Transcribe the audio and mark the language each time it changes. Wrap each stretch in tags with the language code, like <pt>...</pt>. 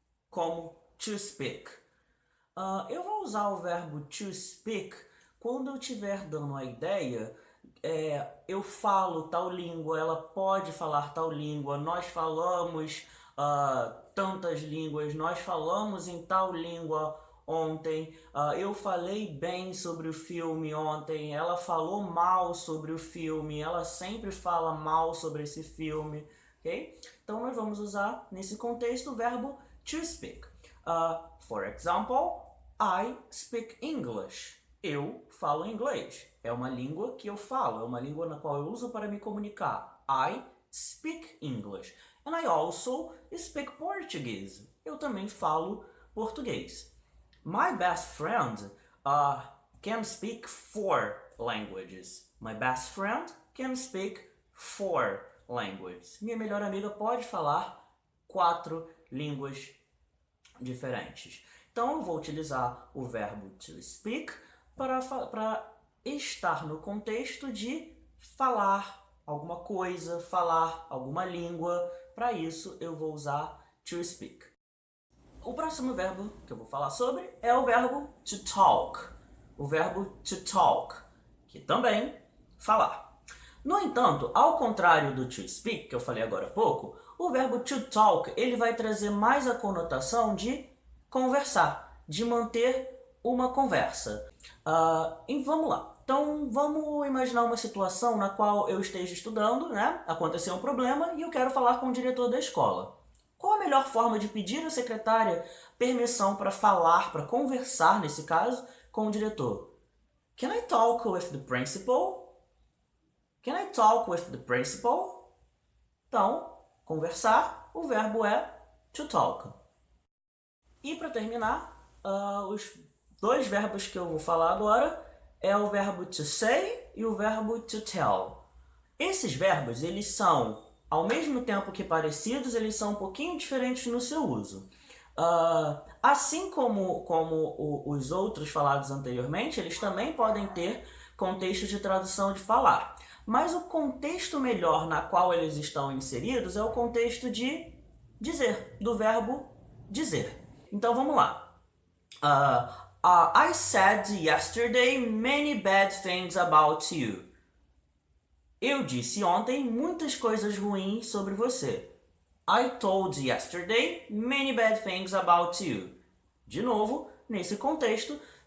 <pt>Como to speak. Eu vou usar o verbo to speak quando eu estiver dando a ideia, eu falo tal língua, ela pode falar tal língua, nós falamos tantas línguas, nós falamos em tal língua ontem, eu falei bem sobre o filme ontem, ela falou mal sobre o filme, ela sempre fala mal sobre esse filme, ok? Então nós vamos usar nesse contexto o verbo to speak.</pt> <en>For example, I speak English.</en> <pt>Eu falo inglês. É uma língua que eu falo, é uma língua na qual eu uso para me comunicar.</pt> <en>I speak English. And I also speak Portuguese.</en> <pt>Eu também falo português.</pt> <en>My best friend can speak 4 languages. My best friend can speak 4 languages.</en> <pt>Minha melhor amiga pode falar 4 línguas diferentes. Então eu vou utilizar o verbo to speak para estar no contexto de falar alguma coisa, falar alguma língua. Para isso eu vou usar to speak. O próximo verbo que eu vou falar sobre é o verbo to talk. O verbo to talk, que também falar. No entanto, ao contrário do to speak, que eu falei agora há pouco, o verbo to talk ele vai trazer mais a conotação de conversar, de manter uma conversa. E vamos lá. Então, vamos imaginar uma situação na qual eu esteja estudando, né? Aconteceu um problema e eu quero falar com o diretor da escola. Qual a melhor forma de pedir à secretária permissão para falar, para conversar, nesse caso, com o diretor?</pt> <en>Can I talk with the principal? Can I talk with the principal?</en> <pt>Então, conversar, o verbo é to talk. E para terminar, os 2 verbos que eu vou falar agora é o verbo to say e o verbo to tell. Esses verbos, eles são, ao mesmo tempo que parecidos, eles são um pouquinho diferentes no seu uso. Assim como os outros falados anteriormente, eles também podem ter contexto de tradução de falar. Mas o contexto melhor na qual eles estão inseridos é o contexto de dizer, do verbo dizer. Então vamos lá.</pt> <en>I said yesterday many bad things about you.</en> <pt>Eu disse ontem muitas coisas ruins sobre você.</pt> <en>I told yesterday many bad things about you.</en> <pt>De novo, nesse contexto,</pt>